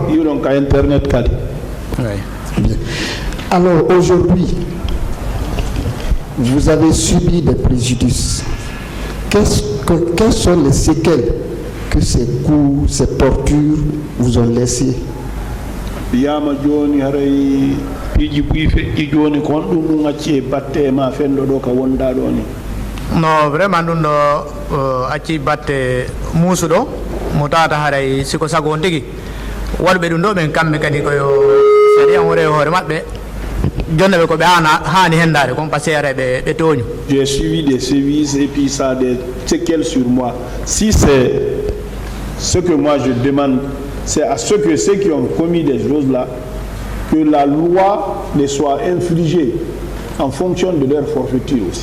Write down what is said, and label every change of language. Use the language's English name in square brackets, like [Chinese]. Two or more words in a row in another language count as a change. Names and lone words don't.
[French] Il y a internet. Oui. Bien. Alors aujourd'hui, vous avez subi des préjudices. Quelles sont les séquelles que ces coups, ces tortures vous ont laissées? [Fula] No vraiment ɗum ɗo acci batte muusuɗo mo tawata haray siko sago on tigi waɗɓe ɗum ɗo ɓen kamɓe kadi koyo sariya wore hoore maɓɓe jonne ɓe ko ɓe hani hendade kon [French] par ce que [Fula] ara ɓe toñu. [French] J'ai suivi des sévices et puis ça a des séquelles sur moi. Si c'est ce que moi je demande, c'est à ceux qui ont commis des choses là que la loi les soit infligée en fonction de leur forfaiture aussi.